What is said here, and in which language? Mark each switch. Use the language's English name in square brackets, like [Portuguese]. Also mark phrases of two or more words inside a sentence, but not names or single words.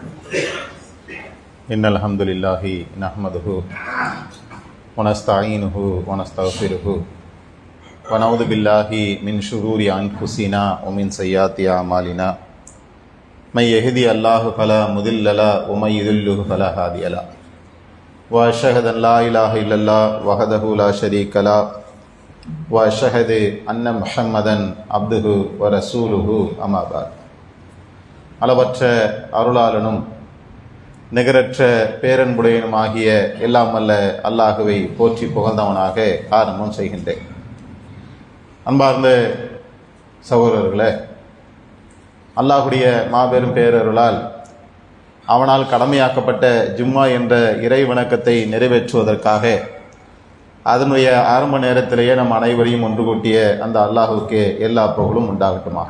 [Arabic] إن الحمد لله نحمده ونستعينه ونستغفره ونعوذ بالله من شرور أنفسنا ومن سيئات أعمالنا من يهدي الله فلا مضل له ومن يضلل فلا هادي له وأشهد أن لا إله إلا الله وحده لا شريك له وأشهد أن محمدا عبده ورسوله أما بعد. [Tamil] அளவற்ற அருளாளனும் நிகரற்ற பேரன்புடையனுமாகிய எல்லாம் வல்ல அல்லாஹுவை போற்றி புகழ்ந்தவனாக ஆரம்பம் செய்கின்றேன். அன்பார்ந்த சகோதரர்களே, அல்லாஹுடைய மாபெரும் பேரருளால் அவனால் கடமையாக்கப்பட்ட ஜும்மா என்ற இறை வணக்கத்தை நிறைவேற்றுவதற்காக அதனுடைய ஆரம்ப நேரத்திலேயே நம் அனைவரையும் ஒன்று கூட்டிய அந்த அல்லாஹுக்கு எல்லா புகழும் உண்டாகட்டுமாக.